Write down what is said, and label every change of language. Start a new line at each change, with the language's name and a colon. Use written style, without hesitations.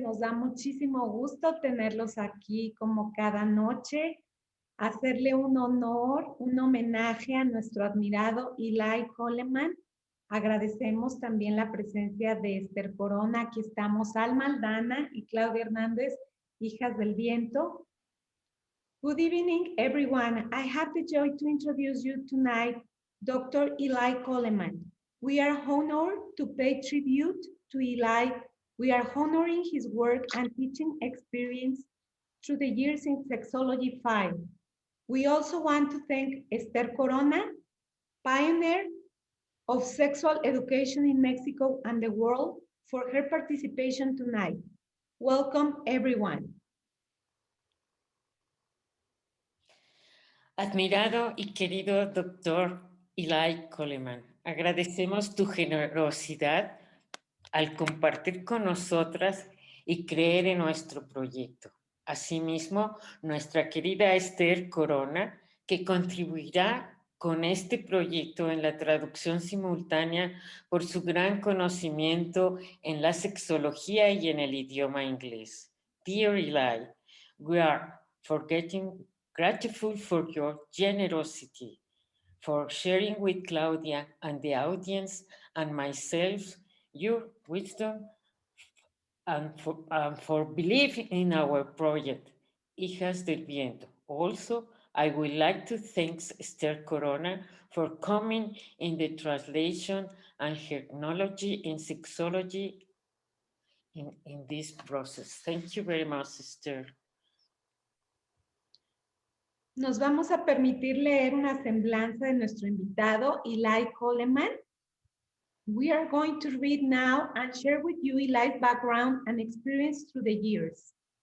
Spanish: Nos da muchísimo gusto tenerlos aquí como cada noche, hacerle un honor, un homenaje a nuestro admirado Eli Coleman. Agradecemos también la presencia de Esther Corona. Aquí estamos Alma Aldana y Claudia Hernández, hijas del viento.
English: Good evening, everyone. I have the joy to introduce you tonight, Dr. Eli Coleman. We are honored to pay tribute to Eli. We are honoring his work and teaching experience through the years in Sexology 5. We also want to thank Esther Corona, pioneer of sexual education in Mexico and the world, for her participation tonight. Welcome, everyone.
Spanish: Admirado y querido doctor Eli Coleman, agradecemos tu generosidad al compartir con nosotras y creer en nuestro proyecto. Asimismo, nuestra querida Esther Corona, que contribuirá con este proyecto en la traducción simultánea por su gran conocimiento en la sexología y en el idioma inglés.
English: Dear Eli, we are grateful for your generosity, for sharing with Claudia and the audience and myself your wisdom and for believing in our project, Hijas del Viento. Also, I would like to thank Esther Corona for coming in the translation and her knowledge in sexology in this process. Thank you very much, Esther.
Spanish: Nos vamos a permitir leer una semblanza de nuestro invitado, Eli Coleman.
English: We are going to read now and share with you Eli's background and experience through the years.